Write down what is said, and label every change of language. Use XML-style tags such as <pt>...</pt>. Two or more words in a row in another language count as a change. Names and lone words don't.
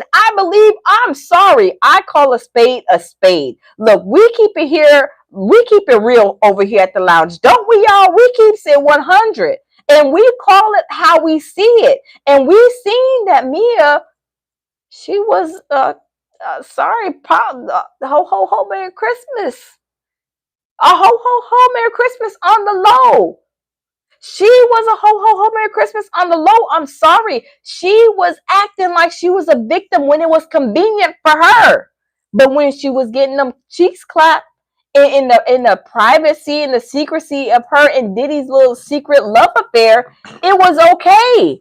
<en>I believe, I'm sorry, I call a spade a spade. Look, we keep it here. We keep it real over here at the lounge. Don't we, y'all? We keep it 100. And we call it how we see it. And we seen that Mia, she was, sorry, ho, ho, ho, Merry Christmas. A ho, ho, ho, Merry Christmas on the low. She was a ho, ho, ho, Merry Christmas on the low. I'm sorry. She was acting like she was a victim when it was convenient for her. But when she was getting them cheeks clapped in the privacy and the secrecy of her and Diddy's little secret love affair, it was okay.</en>